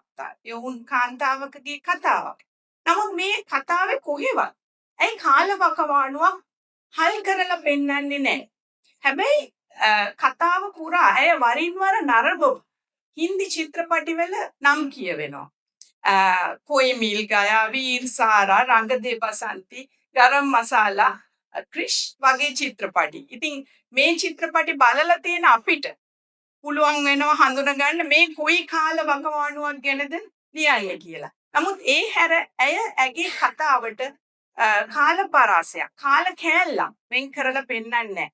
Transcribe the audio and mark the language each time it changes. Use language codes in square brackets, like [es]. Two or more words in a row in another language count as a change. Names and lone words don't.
[si] යොවුන් කාන්තාවකගේ කතාවක්. නමුත් මේ කතාවේ කොහෙවත් ඇයි කාලවකවානුවක් හල් කරලා පෙන්වන්නේ නැහැ. හැබැයි කතාව පුරා ඇය වරින් වර නරඹපු හින්දි චිත්‍රපටිවල නම් කියවෙනවා. कोई मिल गया, वीर सहारा, रंग दे बसंती, गरम मसाला, ක්‍රිෂ් වගේ චිත්‍රපටි. ඉතින් මේ චිත්‍රපටි බලලා තියෙන අපිට පුළුවන් වෙනවා හඳුනගන්න මේ කොයි කාල වකවානුවක් ගැනද ලියන්නේ කියලා. නමුත් ඒ හැර ඇය ඇගේ කතාවට කාල පරාසයක්, කාල කෑල්ලක් වෙන් කරලා පෙන්වන්නේ නැහැ.